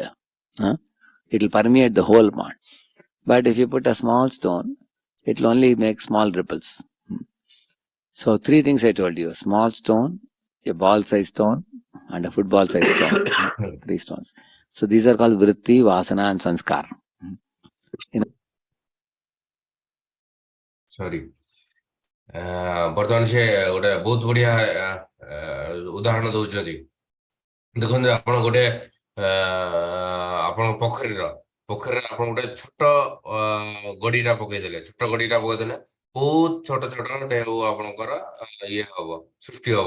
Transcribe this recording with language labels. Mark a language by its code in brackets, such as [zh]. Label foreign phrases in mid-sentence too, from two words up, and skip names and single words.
[en] It will permeate the whole pond. But if you put a small stone, it will only make small ripples. So 3 things I told you: a small stone, a ball size stone, and a football size stone. 3 stones. So these are called vritti, vasana and sanskar. [or] ସରି ବର୍ତ୍ତମାନ ସେ ଗୋଟେ ବହୁତ ବଢିଆ ଉଦାହରଣ ଦଉଛନ୍ତି। ଦେଖନ୍ତୁ ଆପଣ ଗୋଟେ ଆପଣଙ୍କ ପୋଖରୀରେ ଆପଣ ଗୋଟେ ଛୋଟ ଗଡିଟା ପକେଇଦେଲେ ବହୁତ ଛୋଟ ଢେଉ ଆପଣଙ୍କର ଇଏ ହବ ସୃଷ୍ଟି ହବ।